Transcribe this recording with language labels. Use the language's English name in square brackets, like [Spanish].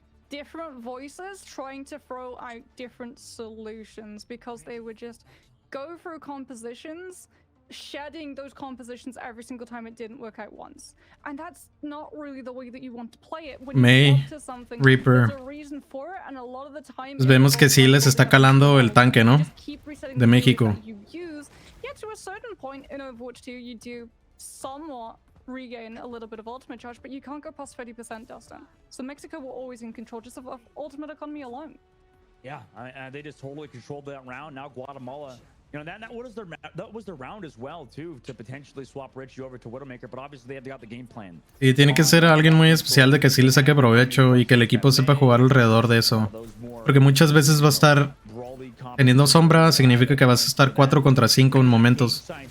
[English] Different voices trying to throw out different solutions because they would just go through compositions, shedding those compositions every single time it didn't work out once. And that's not really the way that you want to play it. When May, you to something, Reaper. there's a reason for it, and a lot of the time [Spanish] Pues vemos que sí les está calando el tanque, ¿no? De México. [English] Yeah, to a certain point in Overwatch 2, you do somewhat regain a little bit of ultimate charge, but you can't go past 30%, Dustin. So Mexico were always in control just of ultimate economy alone. Yeah, they just totally controlled that round. Now Guatemala, you know, that was their round as well too, to potentially swap Richie over to Widowmaker, but obviously they got the game plan. [Spanish] Y tiene que ser alguien muy especial de que sí le saque provecho y que el equipo sepa jugar alrededor de eso. Porque muchas veces va a estar Teniendo sombra significa que vas a estar 4 contra 5 en momentos.